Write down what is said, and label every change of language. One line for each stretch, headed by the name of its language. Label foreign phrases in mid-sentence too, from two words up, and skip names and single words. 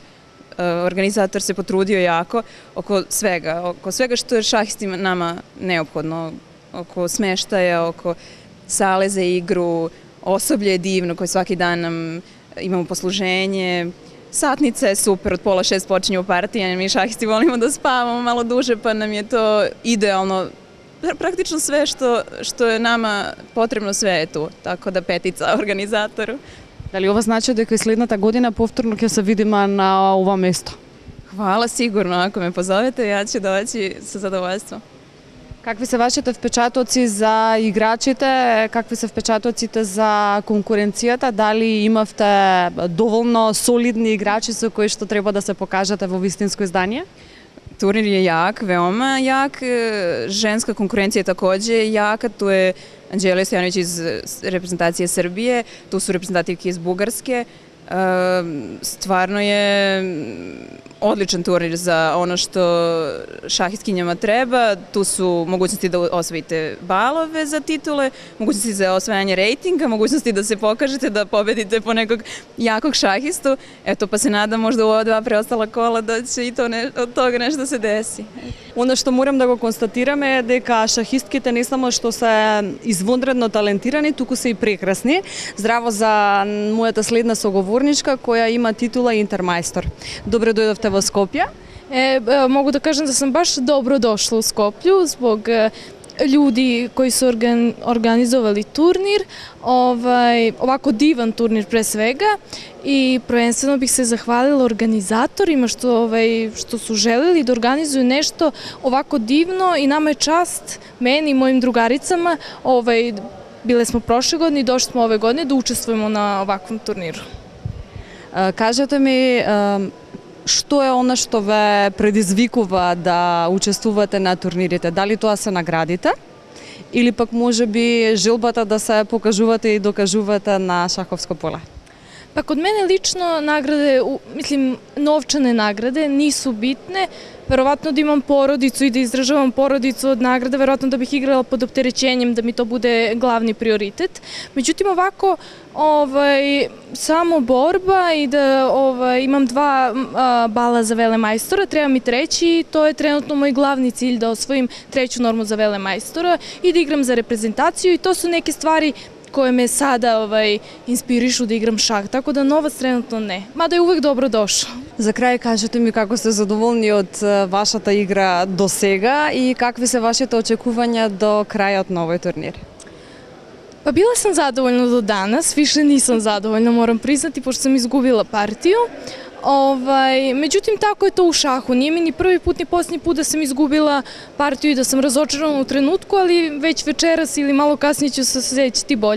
Serbian: Organizator se potrudio jako oko svega što je šahistima nama neophodno, oko smeštaja, oko sale za igru, osoblje je divno koje svaki dan nam imamo posluženje, satnica je super, od 5:30 počinju partije, mi šahisti volimo da spavamo malo duže pa nam je to idealno. Praktično sve što je nama potrebno, sve je tu, tako da petica organizatoru.
Macedonian: Дали ова значи дека и следната година повторно ќе се видиме на ова место?
Serbian: Hvala, sigurno, ako me pozovete, ja ću doći sa zadovoljstvom.
Macedonian: Какви се вашите впечатоци за играчите, какви се впечатоците за конкуренцијата, дали имавте доволно солидни играчи со кои што треба да се покажете во вистинско издание?
Serbian: Turnir je jak, veoma jak, ženska konkurencija je takođe jaka, tu je Anđelija Stojanović iz reprezentacije Srbije, tu su reprezentativke iz Bugarske, stvarno je odličan turnir za ono što šahistkinjama treba, tu su mogućnosti da osvojite balove za titule, mogućnosti za osvajanje rejtinga, mogućnosti da se pokažete, da pobedite po nekog jakog šahistu, eto pa se nadam možda u ova dva preostala kola da će i od toga nešto se desi.
Macedonian: Ono што морам да го констатираме е дека шахистките не само што се извонредно талентирани, туку се и прекрасни. Здраво за мојата следна соговорничка која има титула Интермајстор. Добре дојдовте во Скопје.
Serbian: Mogu da kažem da sam baš dobro došla u Skoplju zbog ljudi koji su organizovali turnir, ovako divan turnir pre svega i prvenstveno bih se zahvalila organizatorima što su želeli da organizuju nešto ovako divno i nama je čast, meni i mojim drugaricama, bile smo prošle godine i došli smo ove godine da učestvujemo na ovakvom turniru.
Macedonian: Кажете ми, што е она што ве предизвикува да учествувате на турнирите? Дали тоа се наградите? Или пак може би желбата да се покажувате и докажувате на шаховско поле?
Serbian: Pa kod mene lično nagrade, mislim, novčane nagrade nisu bitne. Verovatno da imam porodicu i da izdržavam porodicu od nagrada, verovatno da bih igrala pod opterećenjem da mi to bude glavni prioritet. Međutim, ovako, samo borba i da imam 2 bala za velemajstora, treba mi 3. i to je trenutno moj glavni cilj da osvojim 3. normu za velemajstora i da igram za reprezentaciju i to su neke stvari koje me sada inspirišu da igram šah, tako da novac trenutno ne, mada je uvek dobro došao.
Macedonian: За крај кажете ми како сте задоволни од вашата игра до сега и какви се вашите очекувања до крајот на овој турнир?
Serbian: Pa bila sam zadovoljna do danas, više nisam zadovoljna, moram priznati, pošto sam izgubila partiju. Međutim, tako je to u šahu. Nije mi ni prvi put ni posljednji put da sam izgubila partiju i da sam razočarana u trenutku, ali već večeras ili malo kasnije ću se osjećati bolje.